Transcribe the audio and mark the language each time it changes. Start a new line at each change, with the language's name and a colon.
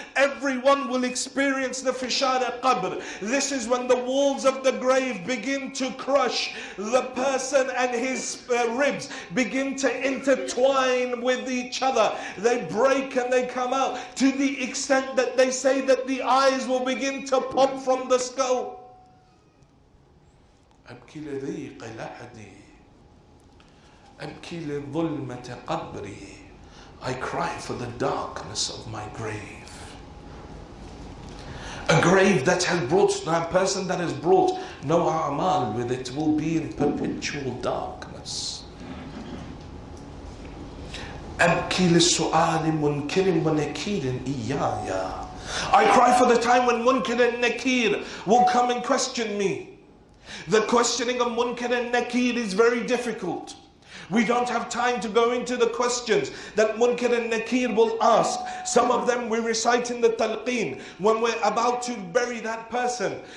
English: Everyone will experience the fishar qabr. This is when the walls of the grave begin to crush the person, and his ribs begin to intertwine with each other. They break and they come out to the extent that they say that the eyes will begin to pop from the skull.
Arabic: أبكي لضيق لحدي أبكي لظلمة قبري.
English: I cry for the darkness of my grave. A grave that has brought, a person that has brought no a'mal with it will be in perpetual darkness.
Arabic: أبكي للسؤال منكر ونكير إياي.
English: I cry for the time when Munkar and Nakir will come and question me. The questioning of Munkar and Nakir is very difficult. We don't have time to go into the questions that Munkar and Nakir will ask. Some of them we recite in the talqeen when we're about to bury that person.